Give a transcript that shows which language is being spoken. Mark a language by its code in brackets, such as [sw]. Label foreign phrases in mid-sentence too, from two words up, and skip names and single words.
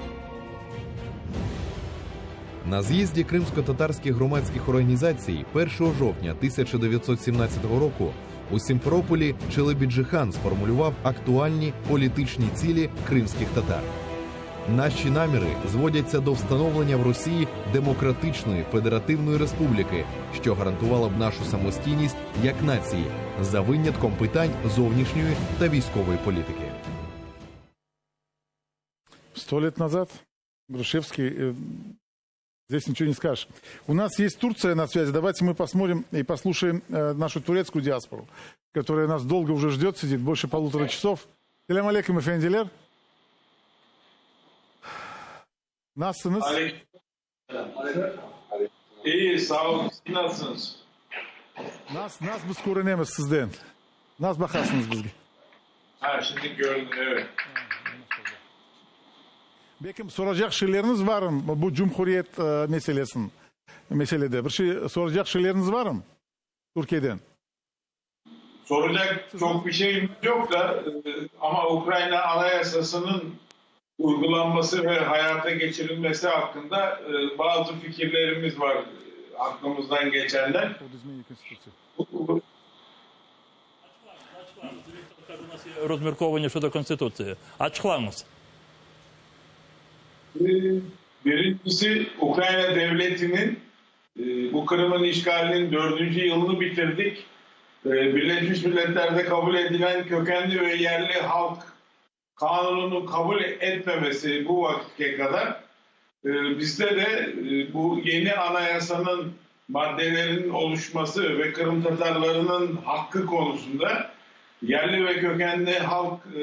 [uk] На з'їзді кримсько-татарських громадських організацій 1 жовтня 1917 року у Сімферополі Челебіджихан сформулював актуальні політичні цілі кримських татар. Наші наміри зводяться до встановлення в Росії демократичної федеративної республіки, що гарантувала б нашу самостійність як нації, за винятком питань зовнішньої та військової політики. [ru] 100 лет назад Грушевский, здесь ничего не скажешь. У нас есть Турция на связи, давайте мы посмотрим и послушаем нашу турецкую диаспору, которая нас долго уже ждет, сидит больше 1,5 часов. [crh] Селям алейкум, эфендилер. [tr] Nasılsınız? İyi, sağ olun. Siz nasılsınız? [crh] Nas biz korunemez sizden. Nas bakarsınız bizge. [tr] Ha, şimdi gördüm, evet. Bekim soracak şeyleriniz var mı bu Cumhuriyet meselede? Bir şey soracak şeyleriniz var mı Türkiye'den? Soracak çok bir şeyim yok da ama Ukrayna Anayasası'nın uygulanması ve hayata geçirilmesi hakkında bazı fikirlerimiz var, aklımızdan geçenler. [uk] Розмірковання щодо Конституції. [tr] Açıklarınız. Birincisi Ukrayna Devleti'nin bu Kırım'ın işgalinin 4. yılını bitirdik. Birleşmiş Milletler'de kabul edilen kökenli ve yerli halk kanununu kabul etmemesi bu vakite kadar bizde de bu yeni anayasanın maddelerinin oluşması ve Kırım Tatarlarının hakkı konusunda yerli ve kökenli halk